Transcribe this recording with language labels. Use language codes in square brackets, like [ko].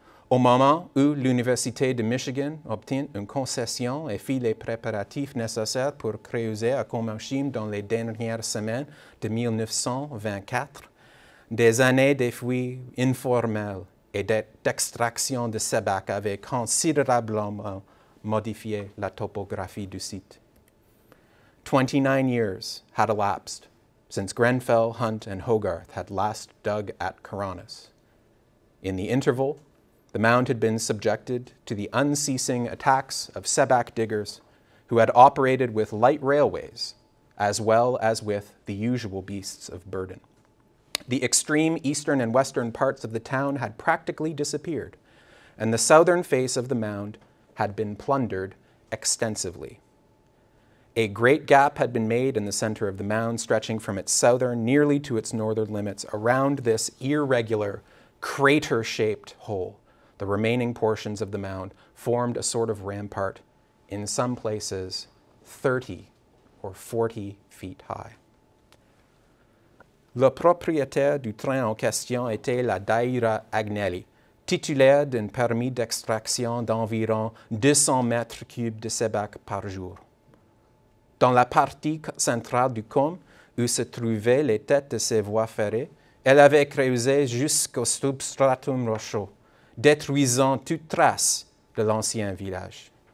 [fr] Au moment où l'Université de Michigan obtint une concession et fit les préparatifs nécessaires pour creuser à Komashim dans les dernières semaines de 1924, des années de fouilles informelles et d'extraction de sébac avaient considérablement modifié la topographie du site. [en] 29 years had elapsed since Grenfell, Hunt, and Hogarth had last dug at Karanis. In the interval, the mound had been subjected to the unceasing attacks of Sebak diggers who had operated with light railways as well as with the usual beasts of burden. The extreme eastern and western parts of the town had practically disappeared, and the southern face of the mound had been plundered extensively. A great gap had been made in the center of the mound, stretching from its southern nearly to its northern limits. Around this irregular, crater-shaped hole, the remaining portions of the mound formed a sort of rampart, in some places 30 or 40 feet high. [fr] Le propriétaire du train en question était la Daïra Agnelli, titulaire d'un permis d'extraction d'environ 200 mètres cubes de sébac par jour. Dans la partie centrale du cône, où se trouvaient les têtes de ces voies ferrées, elle avait creusé jusqu'au substratum rocheux, détruisant toute trace de l'ancien village.